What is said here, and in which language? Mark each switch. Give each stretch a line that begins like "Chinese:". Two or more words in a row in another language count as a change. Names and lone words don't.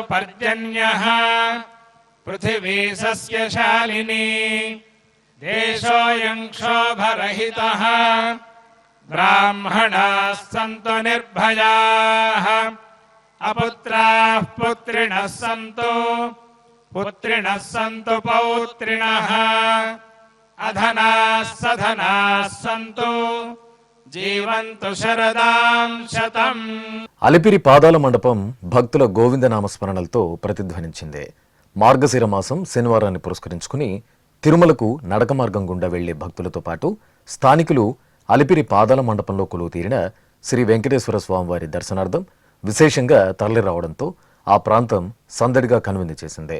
Sanskrit: पर्जन्यः पृथिवी सस्यशालिनी देशोऽयं क्षोभरहितः ब्राह्मणाः सन्तु निर्भयाः अपुत्राः पुत्रिणः सन्तु पुत्रिणः सन्तु पौत्रिणः अधनाः सधनाः सन्तु జీవంతు శరదాం శతం.
Telugu: అలిపిరి పాదాల మండపం భక్తుల గోవిందనామ స్మరణలతో ప్రతిధ్వనించింది. మార్గశిర మాసం శనివారాన్ని పురస్కరించుకుని తిరుమలకు నడక మార్గం గుండా వెళ్లే భక్తులతో పాటు స్థానికులు అలిపిరి పాదాల మండపంలో కొలువు తీరిన శ్రీ వెంకటేశ్వర స్వామివారి దర్శనార్థం విశేషంగా తరలి రావడంతో ఆ ప్రాంతం సందడిగా కనువిందు చేసింది.